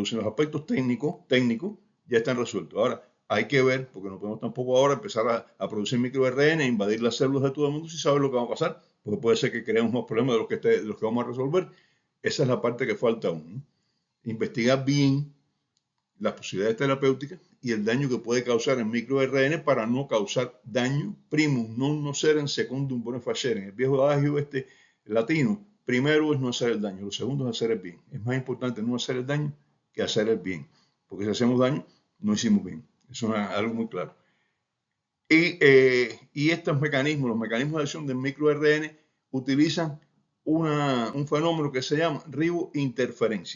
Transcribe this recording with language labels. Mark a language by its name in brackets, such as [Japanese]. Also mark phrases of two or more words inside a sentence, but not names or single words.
[Spanish] Los aspectos técnicos ya están resueltos. Ahora, hay que ver, porque no podemos tampoco ahora empezar a producir microRN, invadir las células de todo el mundo sin saber lo que va a pasar, porque puede ser que creemos más problemas de los que vamos a resolver. Esa es la parte que falta aún, ¿no? Investigar bien las posibilidades terapéuticas y el daño que puede causar el microRN para no causar daño. [Latin] Primus non nocere secundum bone facere. [Spanish] En el viejo adagio latino, primero es no hacer el daño, lo segundo es hacer el bien. Es más importante no hacer el daño que hacer el bien, porque si hacemos daño, no hicimos bien. Eso es algo muy claro. Y estos mecanismos, los mecanismos de acción del microRN, utilizan un fenómeno que se llama ribointerferencia.